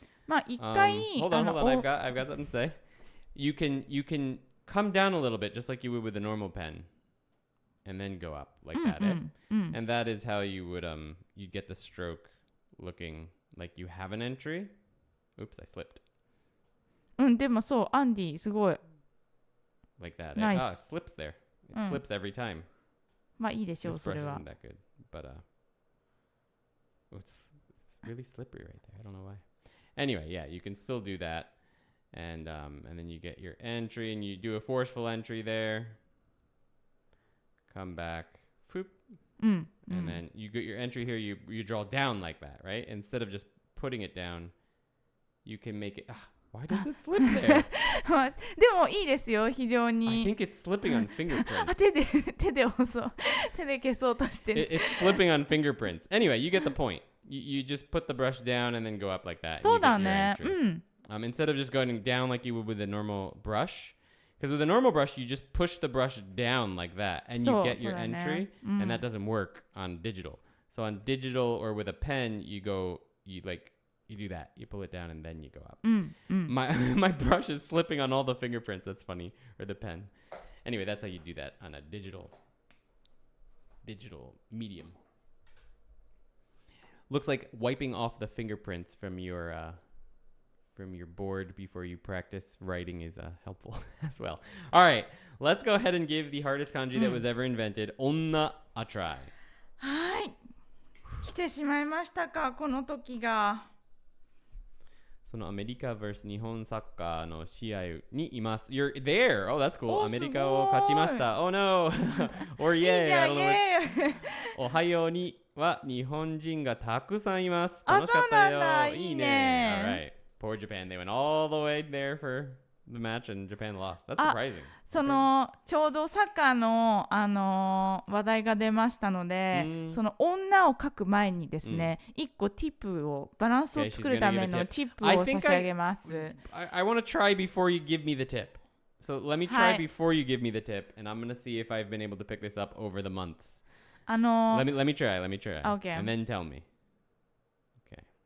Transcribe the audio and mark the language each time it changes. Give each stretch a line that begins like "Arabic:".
Japanese: まあ一回
English: hold on. I've got something to say. You can come down a little bit just like you would with a normal pen, and then go up like that. And that is how you would you get the stroke looking like you have an entry. Oops, I slipped.
Japanese: でもそうアンディすごい
English: like that. Nice. It slips there. It slips every time.
Japanese: まあいいでしょう
English: This
Japanese: そ
English: brush
Japanese: れは
English: isn't that good, but it's really slippery right there. I don't know why. Anyway, yeah, you can still do that, and then you get your entry, and you do a forceful entry there. Come back, whoop, and then you get your entry here. You draw down like that, right? Instead of just putting it down, you can make it. Why does it slip there?
Japanese: でもいいですよ非常
English: I
Japanese: に
English: think it's slipping on fingerprints.
Japanese: 手で押そう手で消そうとしてる
English: It's slipping on fingerprints. Anyway, you get the point. You just put the brush down and then go up like that.
Japanese: そうだね
English: Instead of just going down like you would with a normal brush. Because with a normal brush, you just push the brush down like that and you get your entry. And that doesn't work on digital. So on digital or with a pen, you do that. You pull it down and then you go up. My brush is slipping on all the fingerprints. That's funny. Or the pen. Anyway, that's how you do that on a digital medium. Looks like wiping off the fingerprints from your board before you practice writing is helpful as well. All right, let's go ahead and give the hardest kanji that was ever invented, onna, a try.
Japanese: はい来てしまいましたかこの時がそのアメリカ vs 日本サッカーの試合にいます。
English: You're there! Oh, that's cool.
Japanese: アメリカを勝ちました。
English: Oh no! Or yay!
Japanese: いいじゃん、イエーイおはようには日本人がたくさんいます。楽しかったよ。そうなんだいいね。
English: Poor Japan. They went all the way there for the match and Japan lost. That's surprising.
Japanese: そのちょうどサッカーの、話題が出ましたので、その女を書く前にですね、1個ティップをバランスを作るためのティップを差し上げます。
English: I want to try before you give me the tip. So let me try before you give me the tip, and I'm going to see if I've been able to pick this up over the months. Let me try. Okay. And then tell me. Okay.